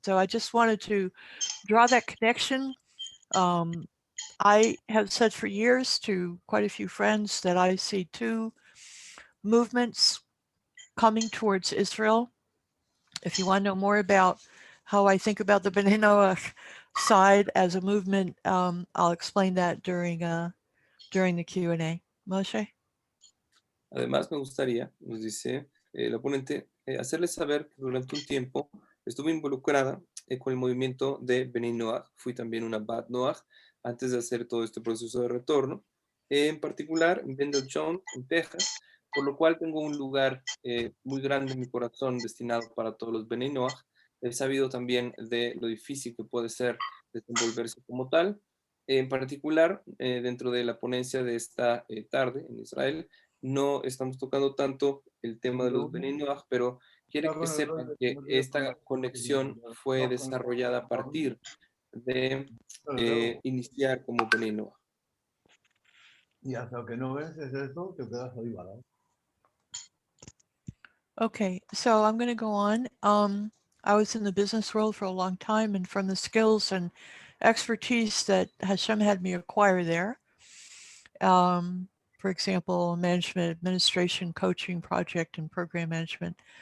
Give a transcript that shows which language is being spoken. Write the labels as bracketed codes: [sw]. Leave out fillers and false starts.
[en] So I just wanted to draw that connection. I have said for years to quite a few friends that I see two movements coming towards Israel. If you want to know more about how I think about the B'nai Noach side as a movement, I'll explain that during the Q&A. Moshe? [es] Además, me gustaría, nos dice la ponente, hacerles saber que durante un tiempo estuve involucrada con el movimiento de Bnei Noach. Fui también una Bat Noach antes de hacer todo este proceso de retorno. En particular, en Vendel Jones, en Texas, por lo cual tengo un lugar muy grande en mi corazón destinado para todos los Bnei Noach. He sabido también de lo difícil que puede ser desenvolverse como tal. En particular, dentro de la ponencia de esta tarde en Israel, no estamos tocando tanto el tema de los Bnei Noach, pero quiere que sepan que esta conexión fue desarrollada a partir de iniciar como Bnei Noach. Y hasta que no vences eso, te quedas ahí varado. [en] Okay, so I'm going to go on. I was in the business world for a long time, and from the skills and expertise that Hashem had me acquire there, for example, management, administration, coaching, project, and program management.